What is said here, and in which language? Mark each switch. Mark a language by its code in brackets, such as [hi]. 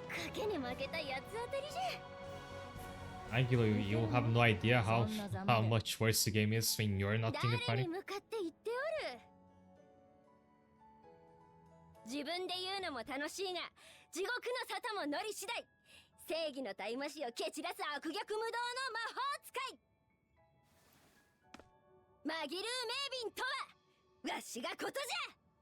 [ja] 賭けに負けた八つ当たりじゃ。 [en] I give you have no idea how much worse the game is when you're not in the [ja] 誰に向かって言っておる。自分で言うのも楽しいが、地獄の沙汰も乗り次第。正義の大魔師を蹴散らす悪逆無道の魔法使い。マギルー・メイビンとはわしがことじゃ。